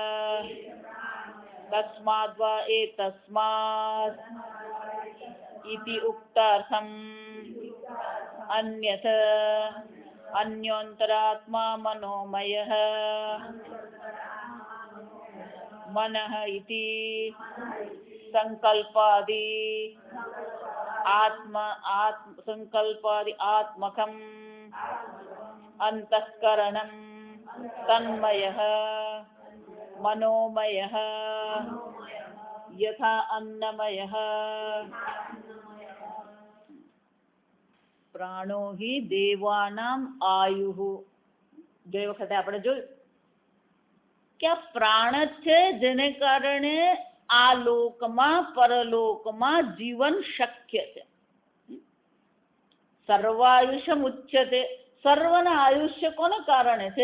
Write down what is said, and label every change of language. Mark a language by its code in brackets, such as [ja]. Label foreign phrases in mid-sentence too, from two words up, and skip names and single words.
[sa] तस्माद्वा एतस्मात् इति उक्तार्थम् अन्यथ अन्योन्तरात्मा मनोमयः मनः इति संकल्पादि संकल्पादि आत्मकम् अंतःकरणं तन्मयः मनोमयः यथा अन्नमयः प्राणो हि देवानाम आयुः [gu] જે વખતે આપણે જોયું કે આ પ્રાણ છે જેને કારણે આ લોકમાં પરલોકમાં જીવન શક્ય છે. [sa] સર્વાયુષ્યમ ઉચ્યતે, [gu] સર્વના આયુષ્ય કોને કારણે છે?